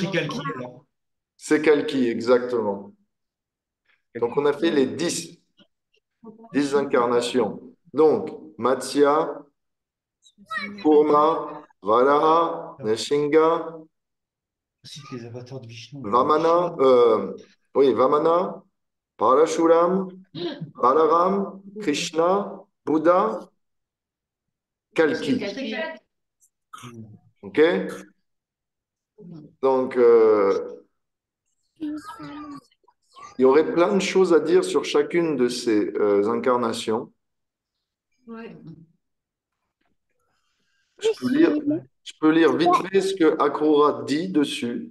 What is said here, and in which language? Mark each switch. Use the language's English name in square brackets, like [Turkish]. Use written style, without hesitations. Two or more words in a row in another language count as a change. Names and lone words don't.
[French] Sri Kalki alors. C'est Kalki, exactement. Donc, on a fait les 10 incarnations. Donc, Matsya, Kurma, Varaha, Nishinga, Cite les avatars de Vishnu. Vamana, oui, Vamana, Parashuram, Balaram, Krishna, Bouddha, Sri Kalki. Kalki. OK? Donc, il y aurait plein de choses à dire sur chacune de ces incarnations. Ouais. Je peux lire vite fait ce que Akrura dit dessus.